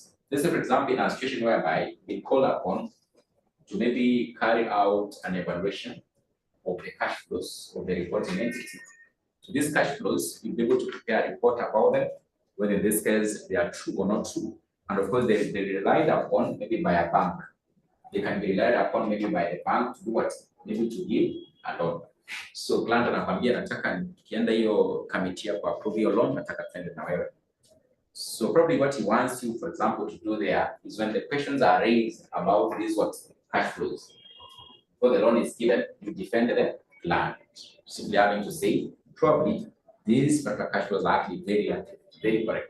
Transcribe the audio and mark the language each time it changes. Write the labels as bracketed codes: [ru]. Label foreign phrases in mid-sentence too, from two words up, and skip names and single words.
[en] Let's say, for example, in a situation whereby we call upon to maybe carry out an evaluation of the cash flows of the reporting entity. to these cash flows, you'll be able to prepare a report about them, whether in this case they are true or not true. And of course, they relied upon maybe by a bank. They can be relied upon maybe by the bank to do what? Maybe to give a loan. So client [sw] anakwambia nataka nikienda hiyo committee ya [en] approve your loan, [sw] nataka twende na wewe. [en] So probably what he wants you, for example, to do there is when the questions are raised about these what cash flows, before the loan is given, you defend the client. Simply having to say, probably these particular cash flows are actually very correct.